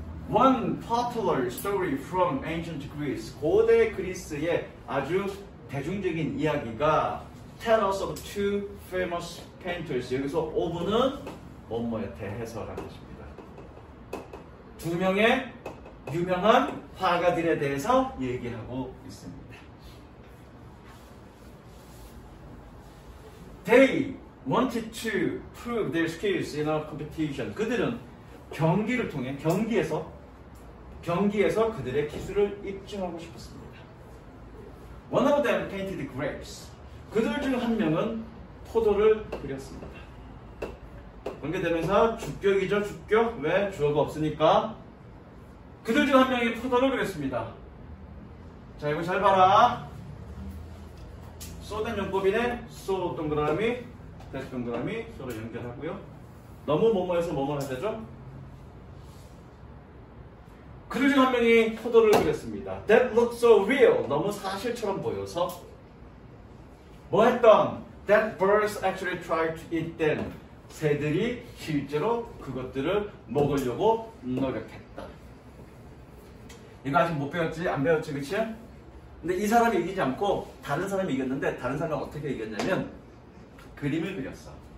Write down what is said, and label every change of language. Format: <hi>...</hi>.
<en>One popular story from ancient Greece,</en> <ko>고대 그리스의 아주 대중적인 이야기가</ko> <en>tell us of two famous painters.</en> <ko>여기서 of는 뭐뭐에 대해서라는 것입니다. 두 명의 유명한 화가들에 대해서 얘기하고 있습니다.</ko> <en>They wanted to prove their skills in a competition.</en> <ko>그들은 경기를 통해 경기에서 그들의 기술을 입증하고 싶었습니다.</ko> <en>One of them painted grapes.</en> <ko>그들 중 한 명은 포도를 그렸습니다. 관계되면서 주격이죠, 주격. 왜? 주어가 없으니까. 그들 중 한 명이 포도를 그렸습니다. 자, 이거 잘 봐라. 쏘된 용법이네. 쏘 동그라미, 대시 동그라미, 쏘로 연결하고요. 너무 뭐뭐해서 뭐뭐 해야 되죠? 그들 중 한 명이 포도를 그렸습니다.</ko> <en>That looks so real.</en> <ko>너무 사실처럼 보여서 뭐 했던?</ko> <en>That birds actually tried to eat them.</en> <ko>새들이 실제로 그것들을 먹으려고 노력했다. 이거 아직 못 배웠지? 안 배웠지? 그치? 근데 이 사람이 이기지 않고 다른 사람이 이겼는데 다른 사람은 어떻게 이겼냐면 그림을 그렸어.</ko>